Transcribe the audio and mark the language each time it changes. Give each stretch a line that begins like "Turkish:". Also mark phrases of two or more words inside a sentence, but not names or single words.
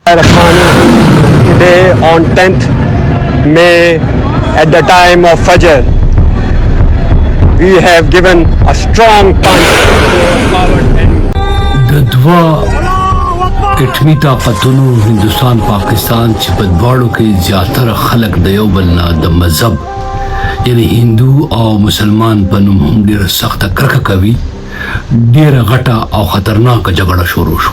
English: Today on 10th May at the time of Fajr, we have given a strong punch to our coward enemy.
Pashto: د دوا اټمی طاقتونو هندوستان پاکستان چې په دواړو کې زیاتره خلک د یو بل نه د مذهب یعنی هندو او مسلمان په نوم هم ډېره سخته کرکه کوي، ډېره غټه او خطرناکه جګړه شروع شوه.